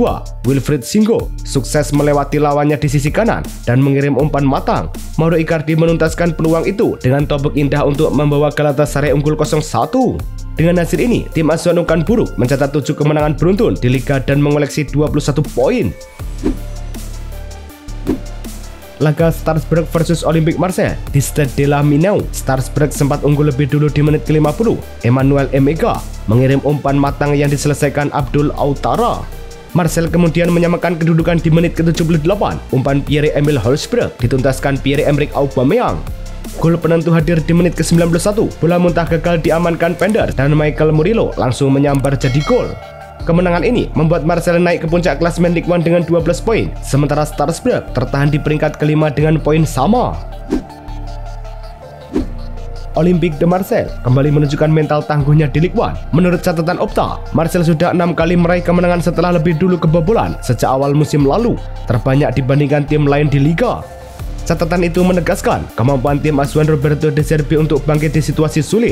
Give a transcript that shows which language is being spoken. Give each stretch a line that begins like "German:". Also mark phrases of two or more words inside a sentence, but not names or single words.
Indonesian: Wilfried Singo sukses melewati lawannya di sisi kanan dan mengirim umpan matang. Mauro Icardi menuntaskan peluang itu dengan tobek indah untuk membawa Galatasaray unggul 0-1. Dengan hasil ini, tim asuhan Okan Buruk mencatat 7 kemenangan beruntun di liga dan mengoleksi 21 poin. Laga Strasbourg versus Olympique Marseille di Stade de la Minau. Strasbourg sempat unggul lebih dulu di menit ke-50. Emmanuel Emega mengirim umpan matang yang diselesaikan Abdul Autara. Marseille kemudian menyamakan kedudukan di menit ke-78. Umpan Pierre-Emile Hojbjerg dituntaskan Pierre-Emerick Aubameyang. Gol penentu hadir di menit ke-91. Bola muntah gagal diamankan Pender dan Michael Murillo langsung menyambar jadi gol. Kemenangan ini membuat Marseille naik ke puncak klasemen Ligue 1 dengan 12 poin, sementara Strasbourg tertahan di peringkat kelima dengan poin sama. Olympique de Marseille kembali menunjukkan mental tangguhnya di Ligue 1. Menurut catatan Opta, Marseille sudah 6 kali meraih kemenangan setelah lebih dulu kebobolan sejak awal musim lalu, terbanyak dibandingkan tim lain di Liga. Catatan itu menegaskan kemampuan tim asuhan Roberto De Zerbi untuk bangkit di situasi sulit.